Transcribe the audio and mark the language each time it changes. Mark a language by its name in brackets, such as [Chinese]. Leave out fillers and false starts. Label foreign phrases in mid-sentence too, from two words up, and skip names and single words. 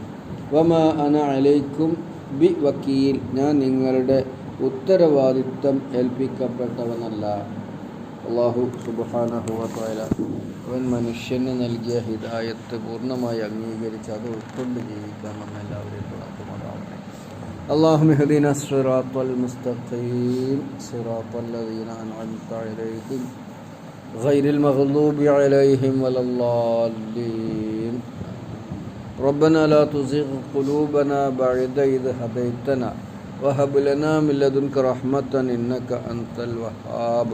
[Arabic] وما أنا عليكم بوكيل, [Malayalam] ഞാൻ നിങ്ങളുടെ ഉത്തരവാദിത്വം ഏൽപ്പിക്കപ്പെട്ടവനല്ല. [Arabic] الله سبحانه وتعالى [Malayalam] അവൻ മനുഷ്യന് നൽകിയ ഹിദായത്ത് പൂർണ്ണമായി അംഗീകരിച്ച് അത് ഉൾക്കൊണ്ട് ജീവിക്കാൻ നമ്മൾ എല്ലാവരെയും തുണക്കുമാറാവട്ടെ. [Arabic] اللهم اهدنا الصراط المستقيم صراط الذين أنعمت عليهم غير المغضوب عليهم ولا الضالين. ربنا لا تزغ قلوبنا بعد إذ هديتنا وهب لنا من لدنك رحمة إنك أنت الوهاب.